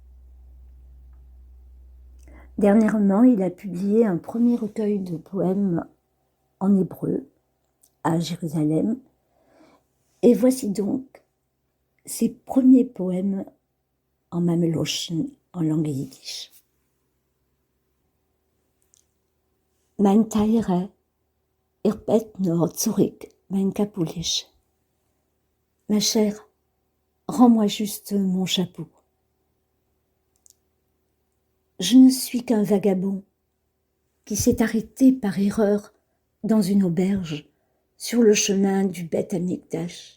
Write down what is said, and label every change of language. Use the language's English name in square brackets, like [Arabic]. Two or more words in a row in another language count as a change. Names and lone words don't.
[French] Dernièrement, il a publié un premier recueil de poèmes en hébreu à Jérusalem. Et voici donc ses premiers poèmes en mameloshen, en langue yiddish. [Yiddish] Mein Teire, bet nur zurück, mein Capulisch. [French] Ma chère, rends-moi juste mon chapeau. Je ne suis qu'un vagabond qui s'est arrêté par erreur dans une auberge sur le chemin du Beth Amikdash.